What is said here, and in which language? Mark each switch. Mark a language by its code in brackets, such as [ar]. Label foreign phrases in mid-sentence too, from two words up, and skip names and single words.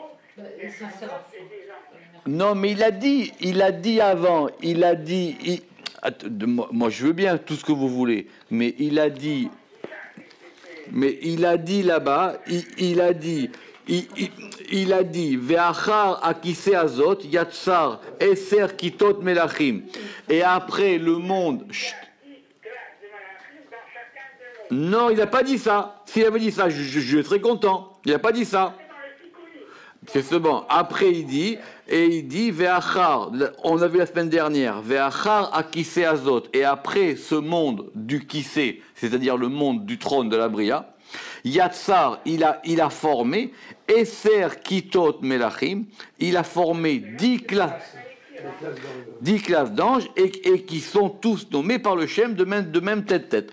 [fr] Et des c'est un séraphin séraphin. et des anges. Non, mais il a dit avant, moi je veux bien tout ce que vous voulez, mais il a dit là-bas, il a dit, [he] ואחר הכסא זאת יצר עשר כיתות מלאכים. [fr] Et après le monde. Chut. Non, il n'a pas dit ça. S'il avait dit ça, je serais content. Il n'a pas dit ça. C'est ce bon. Après, il dit, Ve'achar, on a vu la semaine dernière, [he] ואחר הכסא זאת. [fr] Et après ce monde du kissé, c'est-à-dire le monde du trône de la Bria, Yatsar, il a formé, [he] עשר כיתות מלאכים, [fr] il a formé 10 classes. 10 classes d'anges et qui sont tous nommés par le Shem de même tête.